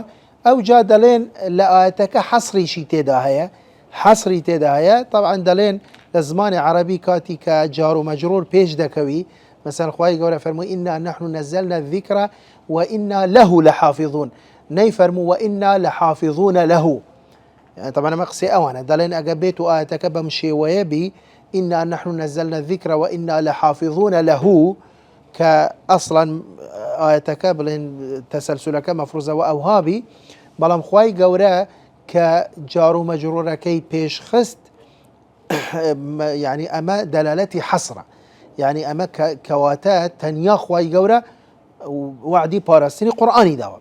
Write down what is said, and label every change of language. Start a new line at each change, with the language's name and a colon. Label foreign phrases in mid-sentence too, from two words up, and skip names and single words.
Central Kurdish: ئەو جا دەڵێن لە ئاەتەکە حەسریشی تێدا هەیە، حەسری تێدا هەیە. طبعا دەڵێن لە زمانی عەرەبی کاتی کە جار و مەجرور پێش دەکەوی، مثلا خوای گەورە فەرمووی
Arabic: ئینا نەحن نەزەلنا الذیکر وئینا له لحافظون،
Central Kurdish: نەیفەرموو
Arabic: وئینا لحافظون له.
Central Kurdish: يعني طبعا ئەمە قسەی ئەوانە، دەڵێن ئەگە بێت و ئاەتەکە بەم شێوەیە بی
Arabic: ئینا نەحن نەزەلنا الذیکر وئینا لحافظون له،
Central Kurdish: کە ئەسڵەن ئاەتەکە بڵێن تەسەلسولەکە مەفروزەوە ئەوهابی، بەڵام خوای گەورە کە جار و مەجرورەکەی پێش خست، يعني ئەمە دەلالەتی حەسرە، يعني ئەمە کەواتە تەنیا خوای گەورە وعدی پاراستنی قورئانی داوە.